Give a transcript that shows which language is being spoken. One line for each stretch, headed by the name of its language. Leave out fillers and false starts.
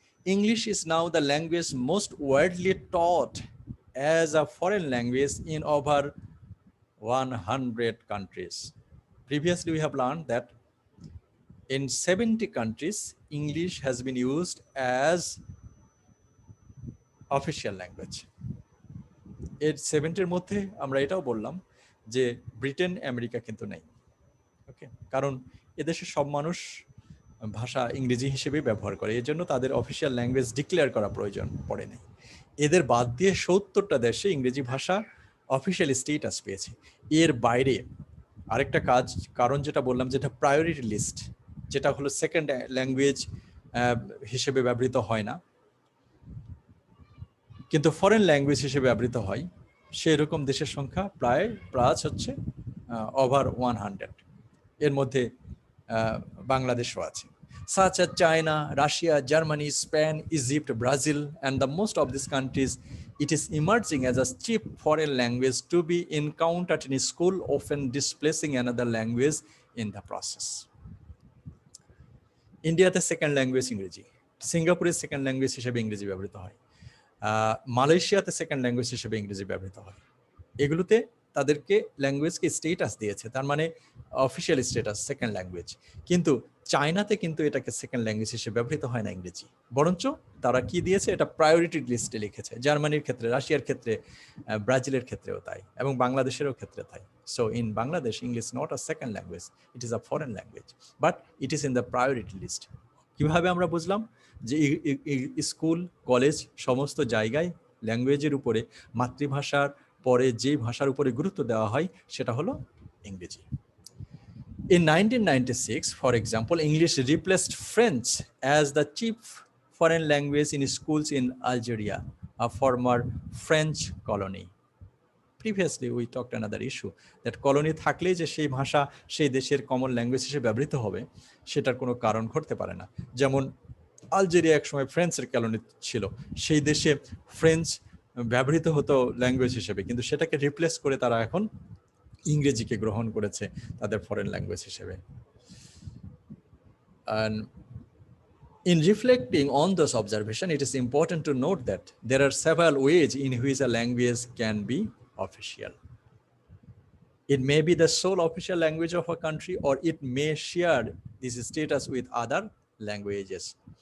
English: English is now the language most widely taught as a foreign language in over 100 countries. Previously, we have learned that in 70 countries, English has been used as official language.
Bangla: এর 70-র মধ্যে আমরা এটাও বললাম যে Britain, America কিন্তু নেই। ওকে, কারণ এদেশের সব মানুষ ভাষা ইংরেজি হিসেবে ব্যবহার করে, এই জন্য তাদের অফিসিয়াল ল্যাঙ্গুয়েজ ডিক্লেয়ার করা প্রয়োজন পড়ে নেই। এদের বাদ দিয়ে 70টা দেশে ইংরেজি ভাষা অফিসিয়াল স্টেটাস পেয়েছে। এর বাইরে আরেকটা কারণ যেটা বললাম, যেটা প্রায়োরিটি লিস্ট, যেটা হলো সেকেন্ড ল্যাঙ্গুয়েজ হিসেবে ব্যবহৃত হয় না কিন্তু ফরেন ল্যাঙ্গুয়েজ হিসেবে ব্যবহৃত হয়, সেই রকম দেশের সংখ্যা প্রায় হচ্ছে ওভার 100। এর মধ্যে বাংলাদেশও আছে।
English: Such as China, Russia, Germany, Spain, Egypt, Brazil, and the most of these countries, it is emerging as a cheap foreign language to be encountered in school, often displacing another language in the process.
Bangla: ইন্ডিয়াতে second language ইংরেজি, সিঙ্গাপুরের second language হিসেবে ইংরেজি ব্যবহৃত হয়, মালয়েশিয়াতে second language হিসেবে ইংরেজি ব্যবহৃত হয়। এগুলোতে তাদেরকে ল্যাঙ্গুয়েজকে স্টেটাস দিয়েছে, তার মানে অফিসিয়াল স্টেটাস সেকেন্ড ল্যাঙ্গুয়েজ। কিন্তু চায়নাতে কিন্তু এটাকে সেকেন্ড ল্যাঙ্গুয়েজ হিসেবে ব্যবহৃত হয় না ইংরেজি, বরঞ্চ তারা কি দিয়েছে, এটা প্রায়োরিটি লিস্টে লিখেছে। জার্মানির ক্ষেত্রে, রাশিয়ার ক্ষেত্রে, ব্রাজিলের ক্ষেত্রেও তাই, এবং বাংলাদেশেরও ক্ষেত্রে তাই।
English: So in Bangladesh, English not a second language, it is a foreign language, but it is in the priority list.
Bangla: কিভাবে আমরা বুঝলাম যে স্কুল, কলেজ, সমস্ত জায়গায় ল্যাঙ্গুয়েজের উপরে মাতৃভাষার পরে যে ভাষার উপরে গুরুত্ব দেওয়া হয় সেটা হলো ইংরেজি।
English: In 1996, for example, English replaced French as the chief foreign language in schools in Algeria, a former French colony. Previously, we talked another issue that colony
Bangla: থাকলেই যে সেই ভাষা সেই দেশের কমন ল্যাঙ্গুয়েজ হিসেবে ব্যবহৃত হবে, সেটার কোনো কারণ ঘটতে পারে না। যেমন আলজেরিয়া একসময় ফ্রেঞ্চের কলোনি ছিল, সেই দেশে ফ্রেঞ্চ ব্যবহৃত হতো ল্যাঙ্গুয়েজ হিসেবে, কিন্তু সেটাকে রিপ্লেস করে তারা এখন ইংরেজিকে গ্রহণ করেছে তাদের ফরেন ল্যাঙ্গুয়েজ হিসেবে।
English: And in reflecting on this observation, it is important to note that there are several ways in which a language can be official. It may be the sole official language of a country, or it may share this status with other languages.